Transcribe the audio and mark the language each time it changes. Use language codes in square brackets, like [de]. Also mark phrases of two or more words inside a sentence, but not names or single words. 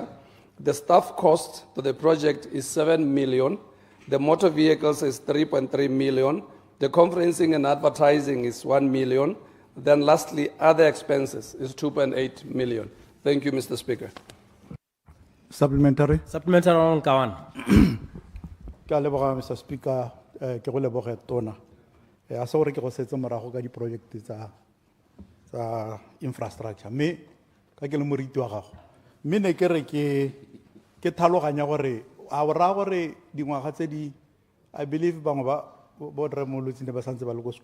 [en] The staff cost to the project is 7 million. The motor vehicles is 3.3 million. The conferencing and advertising is 1 million. Then lastly, other expenses is 2.8 million. Thank you, Mr. Speaker. Supplementary. Supplementary on Kawan. [tn] Ke a leboga, Mr. Speaker, ke go leboge tona. A se gore ke go setse morago ka di-project tsa infrastructure. Me, ka ke le moriti wa gago. Me ne ke re ke tlhaloganya gore a o raya gore dingwaga tse di, [en] I believe [tn] bangwe ba boremolotsi ne ba santse ba le ko